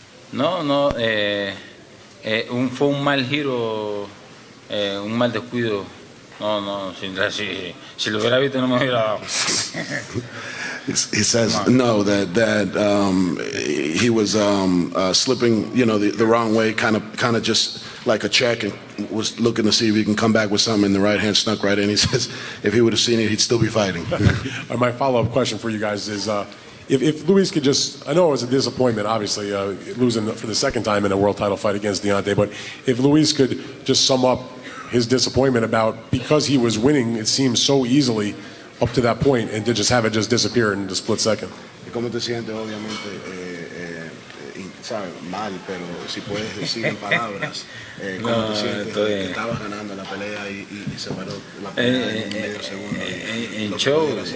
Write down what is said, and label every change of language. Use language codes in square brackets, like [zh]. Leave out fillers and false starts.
[es] No, fue un mal giro, un mal descuido. No, si lo hubiera visto no me hubiera dado. [en] He says no, that he was slipping, the wrong way, kind of just like a check, and was looking to see if he can come back with something, and the right hand snuck right in. He says if he would have seen it, he'd still be fighting. My follow-up question for you guys is, if Luis could just, I know it was a disappointment, obviously, losing for the second time in a world title fight against Deontay, but if Luis could just sum up his disappointment about, because he was winning, it seems so easily up to that point, and to just have it just disappear in a split second. [es] ¿Cómo te sientes? Obviamente, sabes, mal, pero si puedes decir en palabras, ¿cómo te sientes? Que estabas ganando la pelea y se paró la pelea en medio segundo.